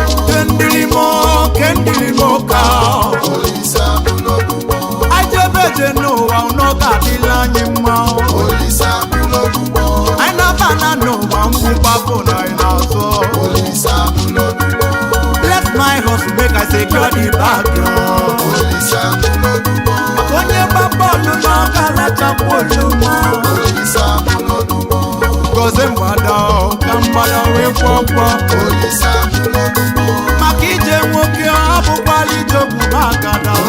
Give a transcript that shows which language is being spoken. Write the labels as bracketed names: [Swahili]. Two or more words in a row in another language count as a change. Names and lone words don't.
[Igbo] Kendilimo, kendilimo ka. Olisa bụ n'olugbo. Ajebe je n'ụwa, unu ga-adịla anyị mma. Olisa bụ n'olugbo. Anyị na-aba na n'ụwa, mgbukwa bụ na anyị na-azọ. Olisa bụ n'olugbo. [Nigerian Pidgin] Bless my hustle, make I secure the bag, yo. [Igbo] Olisa bụ n'olugbo. Onye gba bọọlụ na ọ ga-alachapụ oluma. Olisa bụ n'olugbo. Gozie mgbada o, ka mgbada wee kwọ kwọ. Olisa bụrụ ọdụmọ. Maka ije nwoke, ọ bụkwala ije ogwu ma agada o.